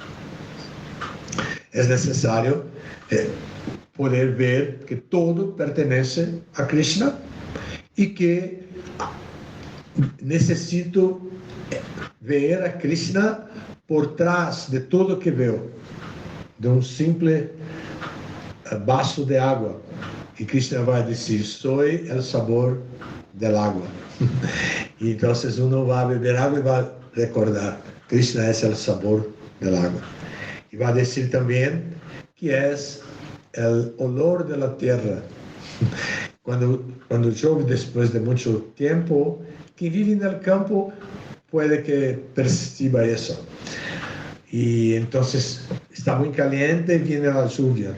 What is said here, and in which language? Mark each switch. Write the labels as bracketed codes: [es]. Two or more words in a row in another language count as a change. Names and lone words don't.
[pt] É necessário poder ver que todo pertence a Krishna e que necessito ver a Krishna por trás de tudo que veo, de um simples vaso de água. E Krishna vai dizer: [es] soy el sabor del agua. [pt] E então uno vai beber água e vai recordar: Krishna é o sabor [es] del agua. [pt] E vai dizer também que é o olor da terra. Quando chove depois de muito tempo, quem vive no campo pode que perceba isso. E então está muito caliente e vem a lluvia.